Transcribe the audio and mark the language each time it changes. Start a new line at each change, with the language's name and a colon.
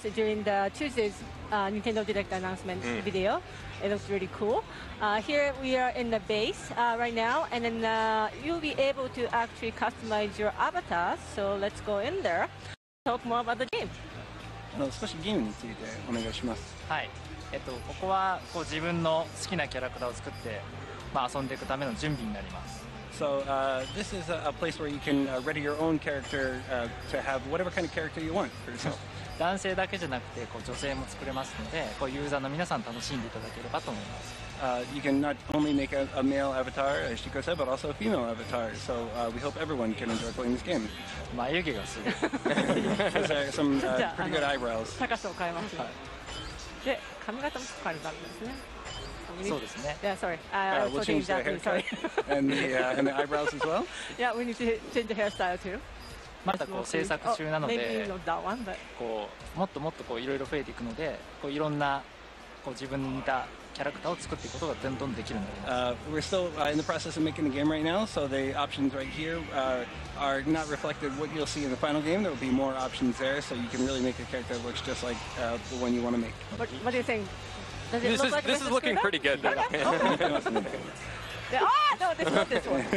English: during the Tuesday's Nintendo Direct announcement video. It looks really cool. Here we are in the base right now, and then you'll be able to actually customize your avatar. So let's go in there. Talk more about the game.
Japanese: 少しゲームについてお願いします。はい。ここはこう自分の好きなキャラクターを作って、遊んでいくための準備になります。
English: So this is a place where you can ready your own character to have whatever kind of character you want for yourself.
Japanese: 男性だけじゃなくてこう女性も作れますので、こうユーザーの皆さん楽しんでいただければと思います。
English: You can not only make a male avatar, as Shiko said, but also a female avatar. So we hope everyone can enjoy playing this game.
Japanese: 眉毛がすごい。
English: There's some pretty good eyebrows.
Japanese: 高さを変えます。で、髪型も変えるんですね。そうですね。
English: Yeah, sorry. We'll change the haircut and the eyebrows as well. Yeah, we need to change the hairstyle too.
Japanese: まだこう制作中なので、こうもっともっとこういろいろ増えていくので、こういろんなこう自分に似たキャラクターを作っていくことがどんどんできるようになります。
English: We're still in the process of making the game right now, so the options right here are not reflected what you'll see in the final game. There will be more options there, so you can really make a character that looks just like the one you want to make. What do you think? Does it look like this is looking pretty good. No, this is not this one.